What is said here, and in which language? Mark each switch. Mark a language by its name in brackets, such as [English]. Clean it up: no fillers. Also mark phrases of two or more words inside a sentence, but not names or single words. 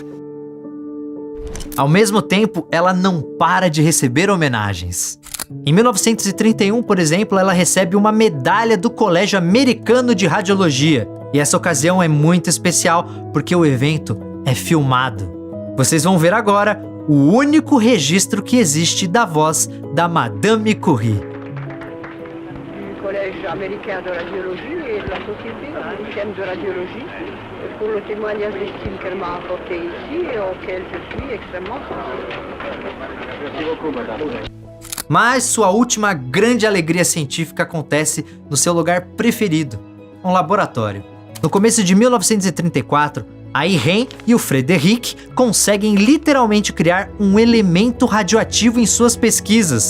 [Portuguese] Ao mesmo tempo, ela não para de receber homenagens. Em 1931, por exemplo, ela recebe uma medalha do Colégio Americano de Radiologia. E essa ocasião é muito especial porque o evento é filmado. Vocês vão ver agora o único registro que existe da voz da Madame Curie. [French] Collège américain de radiologie et de la Société américaine de radiologie pour le témoignage d'estime qu'elle m'a apporté ici et auquel je suis extrêmement sensible. [Portuguese] Mas sua última grande alegria científica acontece no seu lugar preferido, um laboratório. No começo de 1934, a Irene e o Frederic conseguem literalmente criar um elemento radioativo em suas pesquisas.